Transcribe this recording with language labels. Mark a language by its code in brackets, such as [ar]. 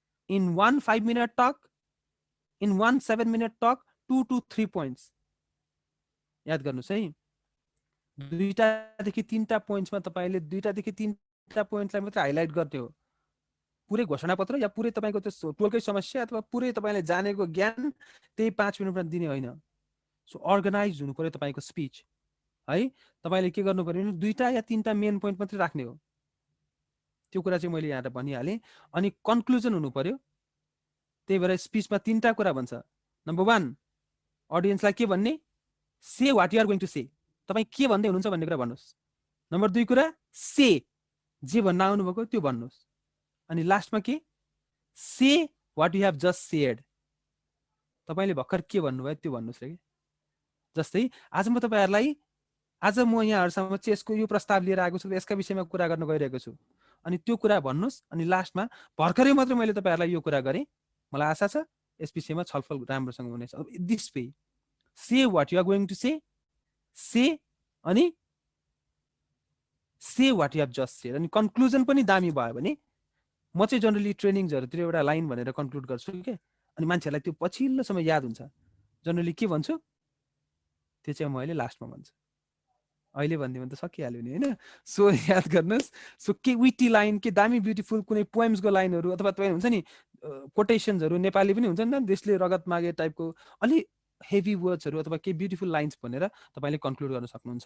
[en] In 1 5-minute talk, in 1 7-minute talk, 2 to 3 points. [ne] याद गर्नुहोस् है, 2 देखि 3 पोइन्ट्समा तपाईले 2 देखि 3 पोइन्टलाई मात्र हाइलाइट गर्ने हो। पुरै घोषणापत्र या पुरै तपाईको त्यो टोलकै समस्या अथवा पुरै तपाईले जानेको ज्ञान त्यही 5 मिनेटमा दिने होइन। सो अर्गनाइज हुनु पर्यो तपाईको स्पिच है। तपाईले के गर्नु पर्यो भने 2 या 3 मेन पोइन्ट मात्र राख्ने हो, त्यो कुरा चाहिँ मैले यहाँ भनिहालेँ। अनि कन्क्लुजन हुनु पर्यो, त्यही भएर स्पिचमा 3 कुरा भन्छ। नम्बर 1 अडियन्सलाई के भन्ने, [en] say what you are going to say, [ne] तपाई के भन्दै हुनुहुन्छ भन्ने कुरा भन्नुहोस्। नम्बर 2 कुरा से, जे भन्न आउनु भएको त्यो भन्नुहोस्। अनि लास्टमा के, [en] say what you have just said, [ne] तपाईले भर्खर के भन्नुभयो त्यो भन्नुहोस् रे। जस्तै आज म तपाईहरुलाई म यहाँहरुसँग चाहिँ यसको यो प्रस्ताव लिएर आएको छु, यसका विषयमा कुरा गर्न गइरहेको छु, अनि त्यो कुरा भन्नुहोस्। अनि लास्टमा भर्खरै मात्र मैले तपाईहरुलाई यो कुरा गरेँ, मलाई आशा छ यस विषयमा छलफल राम्रोसँग हुनेछ। [en] This way, say what you are going to say अनि say what you have just said. [ne] अनि कन्क्लुजन पनि दामी भयो भने म चाहिँ जनरली ट्रेनिङ्सहरुतिर एउटा लाइन भनेर कन्क्लुड गर्छु के, अनि मान्छेलाई त्यो पछिल्लो समय याद हुन्छ। जनरली के भन्छु त्यो चाहिँ म अहिले लास्टमा भन्छु, अहिले भन्दियो भने त सकिहाल्यो नि हैन। सो याद गर्नुस्, सो के विटी लाइन, के दामी ब्युटिफुल कुनै पोएम्सको लाइनहरु अथवा तपाईँ हुन्छ नि कोटेसन्सहरु, नेपाली पनि हुन्छ नि देशले रगत मागे टाइपको अलि हेभी वर्ड्सहरु अथवा के ब्युटिफुल लाइन्स भनेर तपाईले कन्क्लुड गर्न सक्नुहुन्छ।